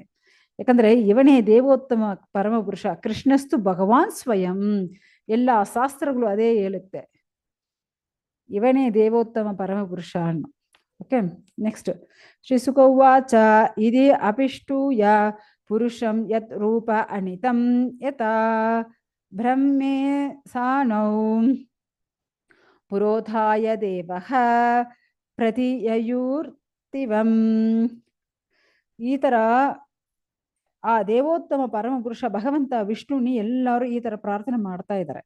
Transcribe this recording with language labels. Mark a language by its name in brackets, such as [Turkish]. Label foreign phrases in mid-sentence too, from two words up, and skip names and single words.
[Kannada] ಯಾಕಂದ್ರೆ ಇವನೇ ದೇವೋತ್ತಮ ಪರಮ ಪುರುಷ. [Sanskrit] ಕೃಷ್ಣಸ್ತು ಭಗವಾನ್ ಸ್ವಯಂ. [Kannada] ಎಲ್ಲ ಶಾಸ್ತ್ರಗಳು ಅದೇ ಹೇಳುತ್ತೆ, ಇವನೇ ದೇವೋತ್ತಮ ಪರಮ ಪುರುಷ ಅನ್ನು. [English] okay, next [Sanskrit] ಶ್ರೀಸುಕ ಉವಾಚ ಇದಿ ಅಪಿಷ್ಟೂಯ ಪುರುಷಂ ಯತ್ ರೂಪ ಅನಿತಂ ಯಥಾ ಬ್ರಹ್ಮೇ ಸಾನೌ ಪುರೋಧಾಯ ದೇವಃ ಪ್ರತಿಯಯೂರ್ತಿವಂ. [Kannada] ಈ ತರ ಆ ದೇವೋತ್ತಮ ಪರಮ ಪುರುಷ ಭಗವಂತ ವಿಷ್ಣುನಿ ಎಲ್ಲರೂ ಈ ತರ ಪ್ರಾರ್ಥನೆ ಮಾಡ್ತಾ ಇದ್ದಾರೆ.